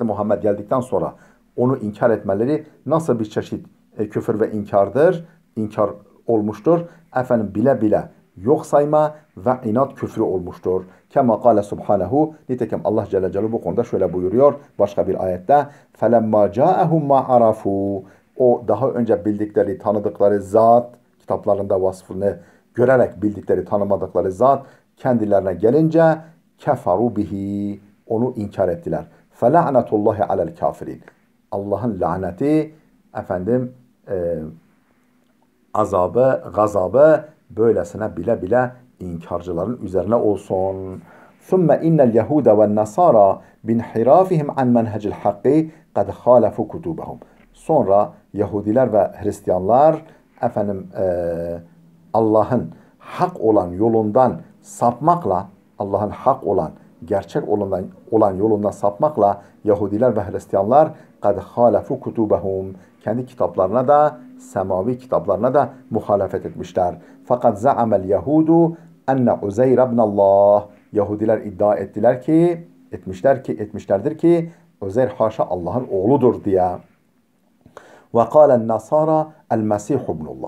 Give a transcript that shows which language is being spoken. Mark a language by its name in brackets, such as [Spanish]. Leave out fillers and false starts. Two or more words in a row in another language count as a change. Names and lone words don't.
[Turkish] Muhammed geldikten sonra onu inkar etmeleri nasıl bir çeşit küfür ve inkardır? İnkar olmuştur. Bile bile yok sayma ve inat küfrü olmuştur. [Arabic] كما قال سبحانه. [Turkish] Nitekim Allah Celle Celaluhu bu konuda şöyle buyuruyor başka bir ayette. [Arabic] فَلَمَّا جَاءَهُمْ مَا عَرَفُوا. [Turkish] O daha önce bildikleri, tanıdıkları zat, kitaplarında vasfını görerek bildikleri, tanımadıkları zat kendilerine gelince [Arabic] كفروا به. [Turkish] Onu inkar ettiler. [Arabic] فَلَعْنَةُ اللّٰهِ عَلَى الْكَافِرِينَ. [Turkish] Allah'ın laneti, azabı, gazabı böylesine bile bile inkarcıların üzerine olsun. [Arabic] ثُمَّ اِنَّ الْيَهُودَ وَالنَّصَارَى بِنْحِرَافِهِمْ عَنْ مَنْهَجِ الْحَقِّ قَدْ خَالَفُوا كُتُوبَهُمْ. [Turkish] Sonra Yahudiler ve Hristiyanlar Allah'ın hak olan yolundan sapmakla, Allah'ın hak olan, gerçek olan yolundan sapmakla Yahudiler ve Hristiyanlar [Arabic] قَدْ خَالَفُوا كُتُوبَهُمْ. [Turkish] Kendi kitaplarına da, semavi kitaplarına da muhalefet etmişler. [Arabic] Fakat زعم اليهود أن عزير ابن الله. [Turkish] Yahudiler iddia etmişlerdir ki Uzeyr haşa Allah'ın oğludur diye. [Arabic] وقالت النصارى المسيح ابن الله.